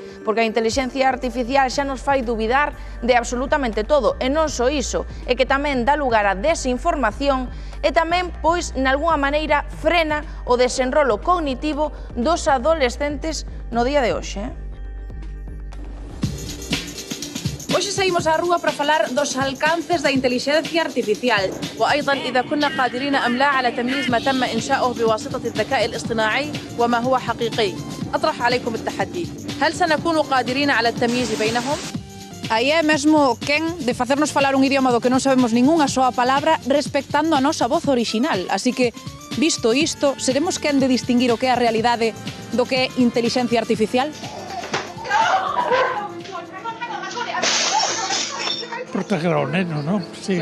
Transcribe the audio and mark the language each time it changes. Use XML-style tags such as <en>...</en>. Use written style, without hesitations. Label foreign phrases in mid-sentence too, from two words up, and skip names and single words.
<gl>Porque a intelixencia artificial xa nos fai dubidar de absolutamente todo, e non só iso, e que tamén dá lugar a desinformación e tamén, pois, nalgúna maneira, frena o desenrolo cognitivo dos adolescentes no día de hoxe. Hoxe saímos á rúa para falar dos alcances da inteligencia artificial.</gl> <ar>وأيضا إذا كنا قادرين أم لا على تمييز ما تم إنشاؤه بواسطة الذكاء الاصطناعي وما هو حقيقي. أطرح عليكم التحدي، هل سنكون قادرين على التمييز بينهم؟</ar> <gl>Aí é mesmo quen de facernos falar un idioma do que non sabemos ningunha soa palabra respectando a nosa voz orixinal. Así que, visto isto, seremos quen de distinguir o que é a realidade do que é inteligencia artificial? Proteger ao neno, non? Sí.</gl>